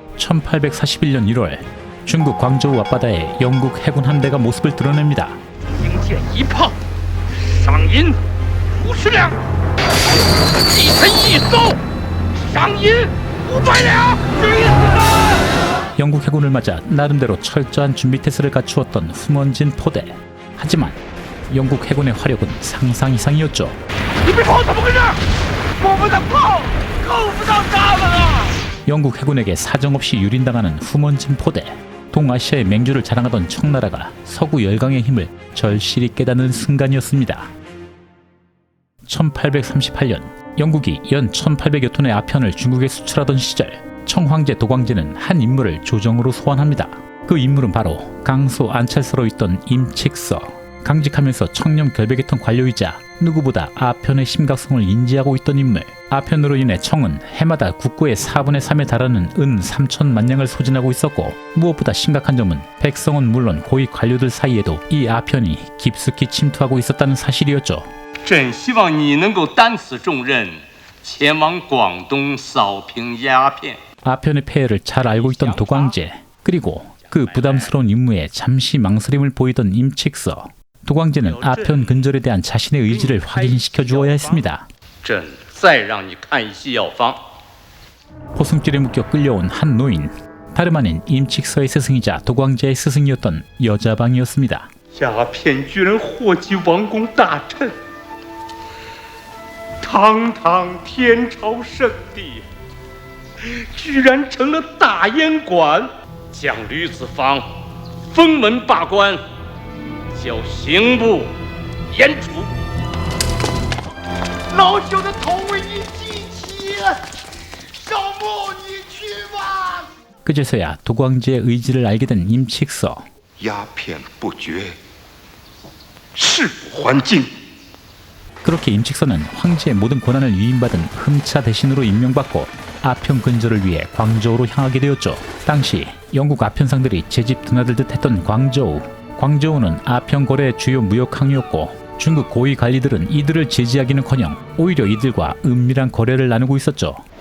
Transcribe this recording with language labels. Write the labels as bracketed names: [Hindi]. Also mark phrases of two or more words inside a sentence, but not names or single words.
[Korean] 1841년 1월 중국 광저우 앞바다에 영국 해군 함대가 모습을 드러냅니다. [Chinese] 迎舰一炮，赏银50两，一沉一艘，赏银500两。 [Korean] 영국 해군을 맞아 나름대로 철저한 준비 태세를 갖추었던 후먼진 포대. 하지만 영국 해군의 화력은 상상 이상이었죠. [Chinese] 你们炮怎么回事？我们的炮够不到他们啊！ [Korean] 영국 해군에게 사정없이 유린당하는 후먼진 포대. 동아시아의 맹주를 자랑하던 청나라가 서구 열강의 힘을 절실히 깨닫는 순간이었습니다. 1838년 영국이 연 1800여 톤의 아편을 중국에 수출하던 시절 청황제 도광제는 한 인물을 조정으로 소환합니다. 그 인물은 바로 강소 안찰서로 있던 임칙서. 강직하면서 청렴 결백했던 관료이자 누구보다 아편의 심각성을 인지하고 있던 인물. 아편으로 인해 청은 해마다 국고의 4분의 3에 달하는 은 3천만 냥을 소진하고 있었고, 무엇보다 심각한 점은 백성은 물론 고위 관료들 사이에도 이 아편이 깊숙이 침투하고 있었다는 사실이었죠. [Chinese] 朕希望你能够担此重任，前往广东扫平鸦片。 [Korean] 아편의 폐해를 잘 알고 있던 도광제, 그리고 그 부담스러운 임무에 잠시 망설임을 보이던 임칙서. 도광제는 아편 근절에 대한 자신의 의지를 확인시켜 주어야 했습니다. [Chinese] 朕再让你看一些药方。 [Korean] 포승줄에 묶여 끌려온 한 노인. 다름 아닌 임칙서의 스승이자 도광제의 스승이었던 여자방이었습니다. [Chinese] 鸦片居然祸及王公大臣，堂堂天朝圣地，居然成了大烟馆，将吕子方封门罢官，叫刑部严处。老朽的头为你记起，少牧你去吧。 [Korean] 그제서야 도광제의 의지를 알게 된 임칙서. [Chinese] 鸦片不绝，誓不还京。 [Korean] 그렇게 임칙서는 황제의 모든 권한을 위임받은 흠차 대신으로 임명받고 아편 근절을 위해 광저우로 향하게 되었죠. 당시 영국 아편상들이 제집 드나들듯 했던 광저우. 광저우는 아편 거래의 주요 무역 항이었고, 중국 고위 관리들은 이들을 제지하기는커녕 오히려 이들과 은밀한 거래를 나누고 있었죠.